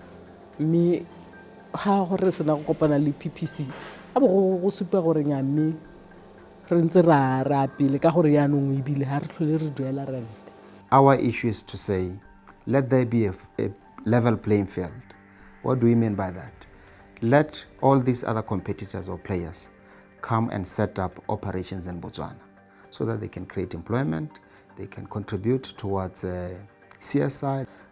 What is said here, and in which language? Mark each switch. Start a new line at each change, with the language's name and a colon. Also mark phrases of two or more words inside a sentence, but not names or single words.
Tswana: mme ha gore sena go kopana le PPC a bo go supa gore nya mme re ntse ra pele ka gore ya nong e bile ha re tlhole re duela rent.
English: Our issue is to say, let there be a level playing field. What do we mean by that? Let all these other competitors or players come and set up operations in Botswana so that they can create employment, they can contribute towards CSI.